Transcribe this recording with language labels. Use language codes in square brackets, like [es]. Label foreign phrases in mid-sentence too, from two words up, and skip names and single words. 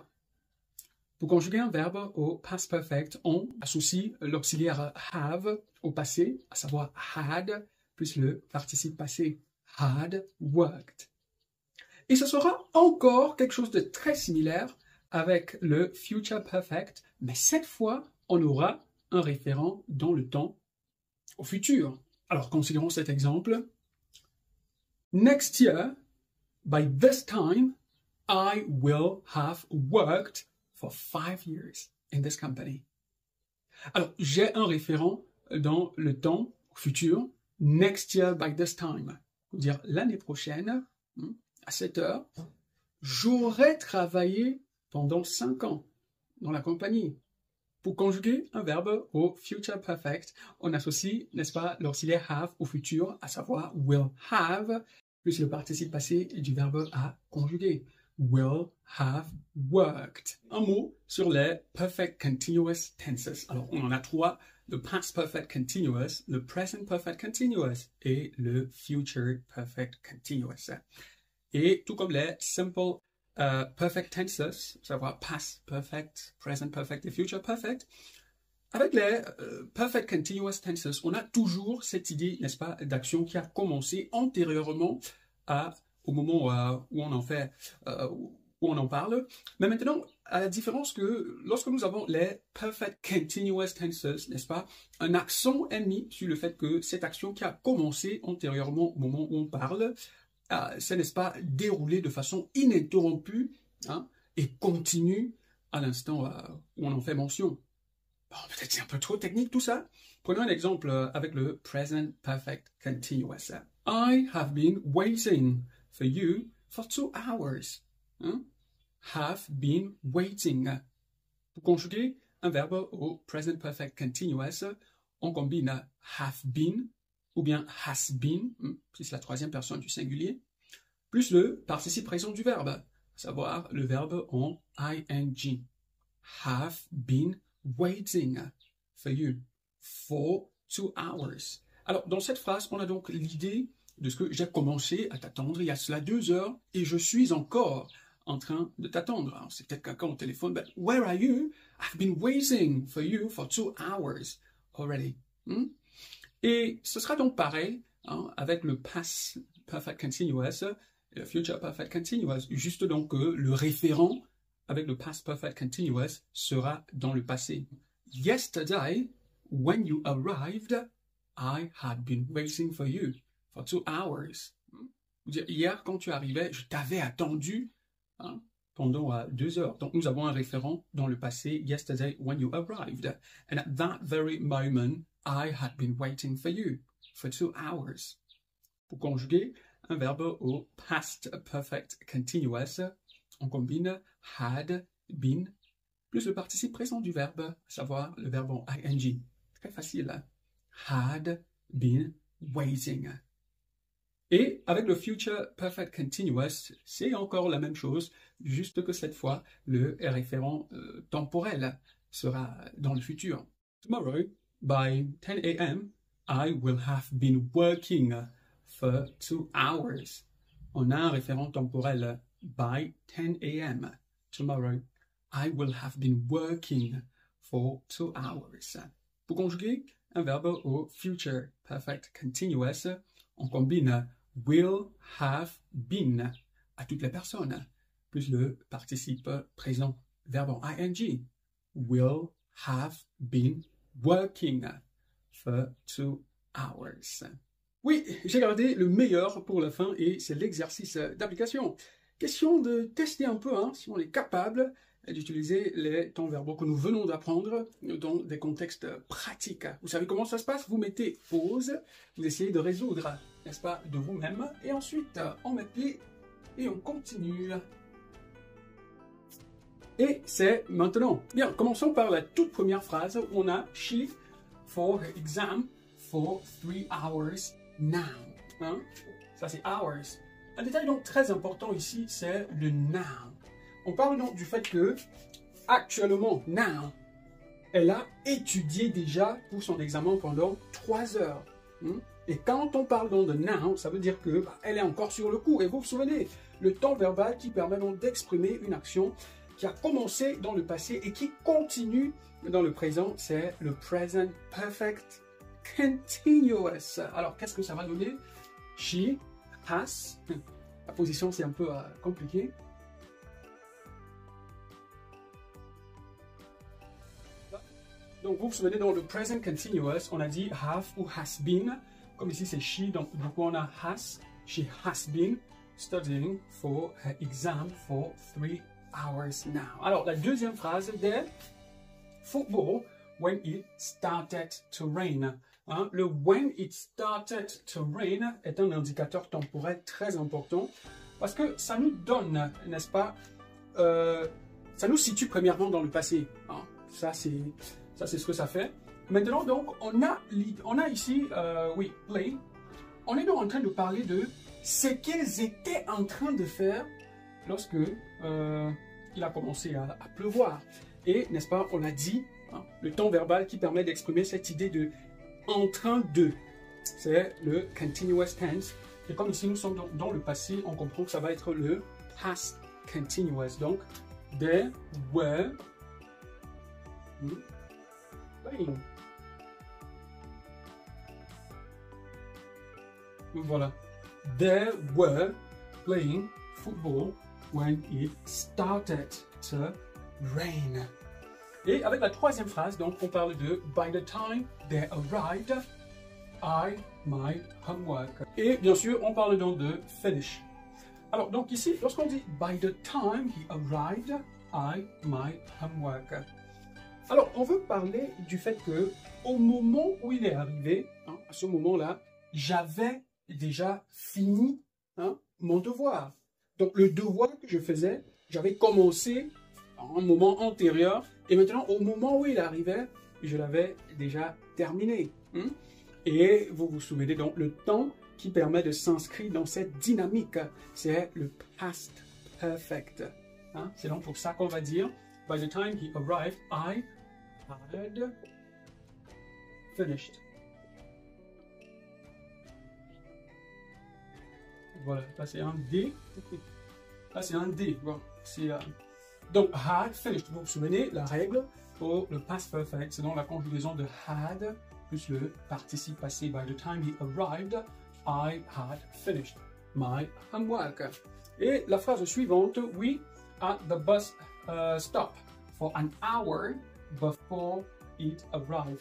[fr] Pour conjuguer un verbe au [en] past perfect, [fr] on associe l'auxiliaire have au passé, à savoir had, plus le participe passé, [en] had worked. [fr] Et ce sera encore quelque chose de très similaire avec le [en] future perfect, [fr] mais cette fois, on aura un référent dans le temps au futur. Alors, considérons cet exemple. [en] Next year, by this time, I will have worked for 5 years in this company. [fr] Alors, j'ai un référent dans le temps futur. [en] Next year, by this time. [fr] Dire l'année prochaine, à cette heure, j'aurai travaillé pendant 5 ans dans la compagnie. Pour conjuguer un verbe au [en] future perfect, [fr] on associe, n'est-ce pas, l'auxiliaire have au futur, à savoir [en] will have, [fr] plus le participe passé du verbe à conjuguer. [en] Will have worked. [fr] Un mot sur les [en] perfect continuous tenses. [fr] Alors, on en a 3. Le [en] past perfect continuous, [fr] le [en] present perfect continuous [fr] et le [en] future perfect continuous. [fr] Et tout comme les [en] simple perfect tenses, [fr] savoir [en] past perfect, present perfect [fr] et [en] future perfect, [fr] avec les [en] perfect continuous tenses, [fr] on a toujours cette idée, n'est-ce pas, d'action qui a commencé antérieurement au moment où on en fait, où on en parle. Mais maintenant, à la différence que lorsque nous avons les [en] perfect continuous tenses, [fr] n'est-ce pas, un accent est mis sur le fait que cette action qui a commencé antérieurement au moment où on parle, c'est, n'est-ce pas, déroulé de façon ininterrompue et continue à l'instant où on en fait mention. Bon, peut-être c'est un peu trop technique tout ça. Prenons un exemple avec le [en] present perfect continuous. I have been waiting for you for 2 hours. Have been waiting. [fr] Pour conjuguer un verbe au [en] present perfect continuous, [fr] on combine [en] have been [fr] ou bien [en] has been, [fr] si c'est la 3e personne du singulier, plus le participe présent du verbe, à savoir le verbe en ing. [en] have been waiting for you for 2 hours. [fr] Alors, dans cette phrase, on a donc l'idée de ce que j'ai commencé à t'attendre il y a cela 2 heures et je suis encore en train de t'attendre. Alors, c'est peut-être quelqu'un au téléphone, [en] but where are you? I've been waiting for you for 2 hours already. [fr] Et ce sera donc pareil avec le [en] past perfect continuous [fr] et le [en] future perfect continuous. [fr] Juste donc le référent avec le [en] past perfect continuous [fr] sera dans le passé. [en] Yesterday, when you arrived, I had been waiting for you for 2 hours. [fr] Hier, quand tu arrivais, je t'avais attendu pendant 2 heures. Donc, nous avons un référent dans le passé. [en] Yesterday, when you arrived. And at that very moment, I had been waiting for you for 2 hours. [fr] Pour conjuguer un verbe au [en] past perfect continuous, [fr] on combine [en] had been [fr] plus le participe présent du verbe, à savoir le verbe en ing. Très facile. [en] Had been waiting. [fr] Et avec le [en] future perfect continuous, [fr] c'est encore la même chose, juste que cette fois, le référent temporel sera dans le futur. [en] Tomorrow, by 10 a.m., I will have been working for 2 hours. [fr] On a un référent temporel [en] by 10 a.m. Tomorrow, I will have been working for 2 hours. [fr] Pour conjuguer un verbe au [en] future perfect continuous, [fr] on combine [en] will have been [fr] à toutes les personnes, plus le participe présent, verbe en ing. [en] Will have been working for 2 hours. [fr] Oui, j'ai gardé le meilleur pour la fin et c'est l'exercice d'application. Question de tester un peu si on est capable d'utiliser les temps verbaux que nous venons d'apprendre dans des contextes pratiques. Vous savez comment ça se passe? Vous mettez pause, vous essayez de résoudre, n'est-ce pas, de vous-même, et ensuite on met play et on continue. Et c'est maintenant. Bien, commençons par la toute première phrase où on a [en] she for her exam for 3 hours now. [fr] Ça c'est hours. Un détail donc très important ici, c'est le now. On parle donc du fait que, actuellement, now, elle a étudié déjà pour son examen pendant 3 heures. Et quand on parle donc de now, ça veut dire que elle est encore sur le coup. Et vous vous souvenez, le temps verbal qui permet donc d'exprimer une action qui a commencé dans le passé et qui continue dans le présent, c'est le [en] present perfect continuous. [fr] Alors, qu'est-ce que ça va donner? She has, la position c'est un peu compliqué. Donc, vous vous souvenez, dans le [en] present continuous, [fr] on a dit have ou [en] has been. [fr] Comme ici, c'est she, donc du coup, on a has. [en] She has been studying for her exam for 3 hours now. [fr] Alors, la deuxième phrase de football, [en] when it started to rain. [fr] Le [en] when it started to rain [fr] est un indicateur temporel très important parce que ça nous donne, n'est-ce pas, ça nous situe premièrement dans le passé. Ça, c'est ce que ça fait. Maintenant, donc, on a ici, oui, play. On est donc en train de parler de ce qu'ils étaient en train de faire lorsque il a commencé à pleuvoir. Et, n'est-ce pas, on a dit, le temps verbal qui permet d'exprimer cette idée de en train de. C'est le [en] continuous tense. [fr] Et comme ici, nous sommes dans le passé, on comprend que ça va être le [en] past continuous. [fr] Donc, [en] they were playing. [fr] Voilà. [en] They were playing football when it started to rain. [fr] Et avec la troisième phrase, donc, on parle de [en] by the time they arrived, I my homework. [fr] Et bien sûr, on parle donc de finish. Alors, donc ici, lorsqu'on dit [en] by the time he arrived, I my homework. [fr] Alors, on veut parler du fait que au moment où il est arrivé, à ce moment-là, j'avais déjà fini mon devoir. Donc, le devoir que je faisais, j'avais commencé à un moment antérieur, et maintenant, au moment où il arrivait, je l'avais déjà terminé. Et vous vous souvenez donc, le temps qui permet de s'inscrire dans cette dynamique, c'est le [en] past perfect. [fr] C'est donc pour ça qu'on va dire [en] By the time he arrived, I had finished. [fr] Voilà, là c'est un D. Là c'est un D. Bon, donc [en] had finished. [fr] Vous vous souvenez, la règle pour le [en] past perfect, [fr] c'est donc la conjugaison de had plus le participe passé. [en] By the time he arrived, I had finished my homework. [fr] Et la phrase suivante, [en] we at the bus stop for an hour before it arrived.